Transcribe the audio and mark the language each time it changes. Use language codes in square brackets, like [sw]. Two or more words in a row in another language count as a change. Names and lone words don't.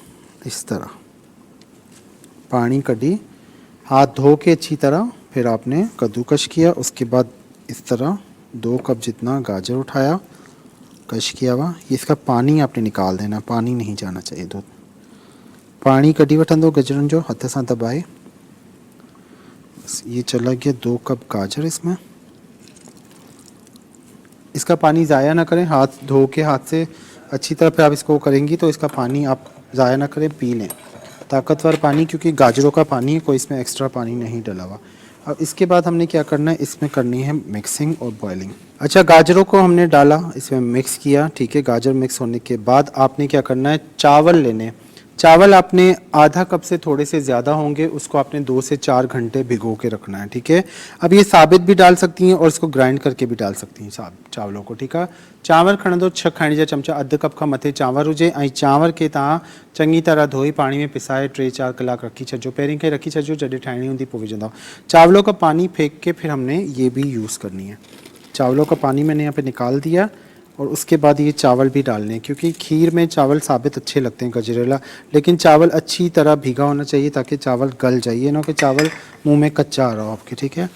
[hi] इस तरह पानी कढ़ी, हाथ धो के अच्छी तरह, फिर आपने कद्दूकश किया। उसके बाद इस तरह 2 कप जितना गाजर उठाया, कश किया हुआ, इसका पानी आपने निकाल देना, पानी नहीं जाना चाहिए दूध। पानी कढ़ी वठंदो गजरन जो, हथ से दबाए, बस ये चला गया 2 कप गाजर इसमें। इसका पानी ज़ाया ना करें, हाथ धो के हाथ से अच्छी तरह फिर आप इसको करेंगी तो इसका पानी आप ज़ाया ना करें, पी लें ताकतवर पानी, क्योंकि गाजरों का पानी है, कोई इसमें एक्स्ट्रा पानी नहीं डला हुआ। अब इसके बाद हमने क्या करना है, इसमें करनी है मिक्सिंग और बॉइलिंग। अच्छा, गाजरों को हमने डाला, इसमें मिक्स किया, ठीक है। गाजर मिक्स होने के बाद आपने क्या करना है, चावल लेने। चावल आपने आधा कप से थोड़े से ज़्यादा होंगे, उसको आपने 2 से 4 घंटे भिगो के रखना है, ठीक है। अब ये साबित भी डाल सकती हैं और इसको ग्राइंड करके भी डाल सकती हैं चावलों को, ठीक है। [sd] चांवर खणंदो 6 खाइण जा चमचा, अधु कप खां मथे चांवर हुजे, ऐं चांवर खे तव्हां चङी तरह धोई पानी में पिसाए 3-4 कलाक रखी छॾिजो। पहिरीं खे रखी छॾिजो, जॾहिं ठाहिणी हूंदी पोइ विझंदव। [hi] चावलों का पानी फेंक के फिर हमने ये भी यूज़ करनी है। चावलों का पानी मैंने यहाँ पे निकाल दिया और उसके बाद ये चावल भी डालने हैं, क्योंकि खीर में चावल साबित अच्छे लगते हैं गजरेला, लेकिन चावल अच्छी तरह भीगा होना चाहिए ताकि चावल गल जाए, ये ना कि चावल मुंह में कच्चा आ रहा हो आपके, ठीक है।